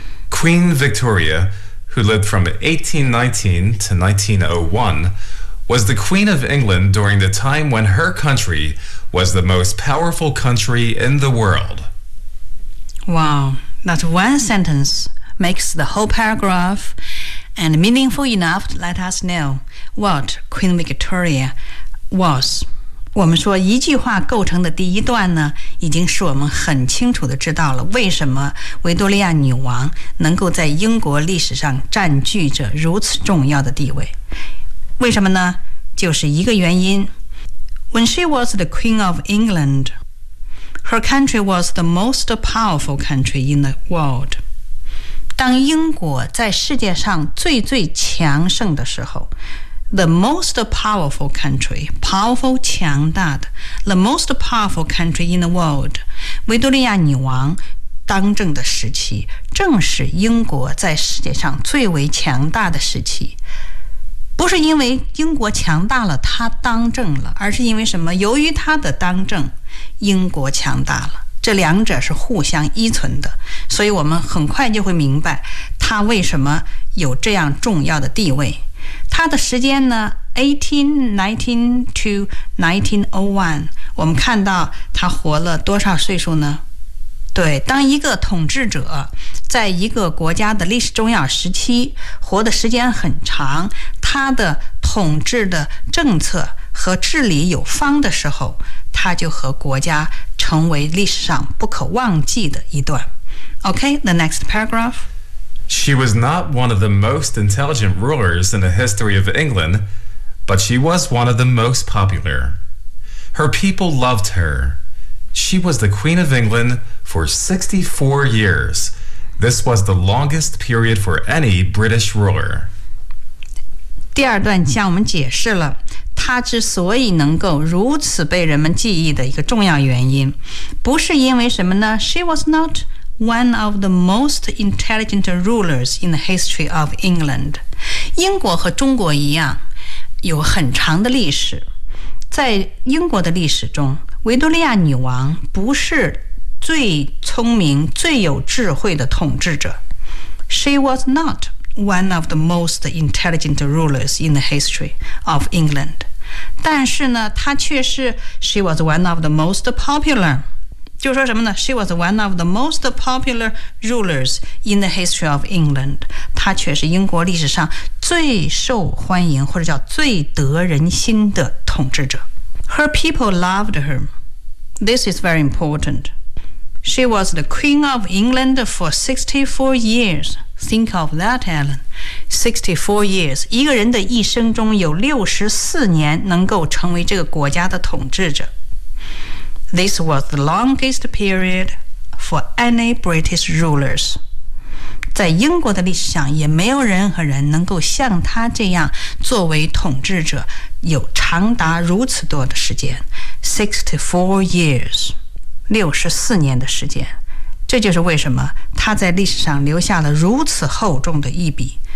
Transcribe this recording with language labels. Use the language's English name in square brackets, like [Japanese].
[English] Queen Victoria, who lived from 1819 to 1901, was the Queen of England during the time when her country... was the most powerful country in the world. Wow, that one sentence makes the whole paragraph and meaningful enough to let us know what Queen Victoria was. [Chinese] 我们说一句话构成的第一段呢，已经使我们很清楚地知道了为什么维多利亚女王能够在英国历史上占据着如此重要的地位。为什么呢？就是一个原因。 [English] When she was the Queen of England, her country was the most powerful country in the world. [Chinese] 当英国在世界上最最强盛的时候， [English] The most powerful country, powerful [Chinese] 强大的 [English] The most powerful country in the world, [Chinese] 维多利亚女王当政的时期正是英国在世界上最为强大的时期。不是因为英国强大了她当政了，而是因为什么？由于她的当政英国强大了，这两者是互相依存的。所以我们很快就会明白她为什么有这样重要的地位。他的时间呢 ,1819 to 1901, 我们看到他活了多少岁数呢？对，当一个统治者在一个国家的历史重要时期活的时间很长，他的统治的政策和治理有方的时候，他就和国家成为历史上不可忘记的一段。 [English] Okay, the next paragraph. She was not one of the most intelligent rulers in the history of England, but she was one of the most popular. Her people loved her. She was the Queen of England for 64 years. This was the longest period for any British ruler. [Chinese] 第二段向我们解释了她之所以能够如此被人们记忆的一个重要原因，不是因为什么呢？ [English] She was notone of the most intelligent rulers in the history of England. [Chinese] 英国和中国一样有很长的历史，在英国的历史中维多利亚女王不是最聪明最有智慧的统治者。 [English] She was not one of the most intelligent rulers in the history of England. [Chinese] 但是呢她却是 [English] She was one of the most popular [Chinese] 就说什么呢 [English] She was one of the most popular rulers in the history of England. [Chinese] 她却是英国历史上最受欢迎或者叫最得人心的统治者。 [English] Her people loved her. This is very important. She was the Queen of England for 64 years. Think of that, Alan. 64 years. [Chinese] 一个人的一生中有64年能够成为这个国家的统治者。 [English] This was the longest period for any British rulers. [Chinese] 在英国的历史上也没有任何人能够像他这样作为统治者有长达如此多的时间。 [English] 64 years, [Chinese] 64年的时间。这就是为什么他在历史上留下了如此厚重的一笔。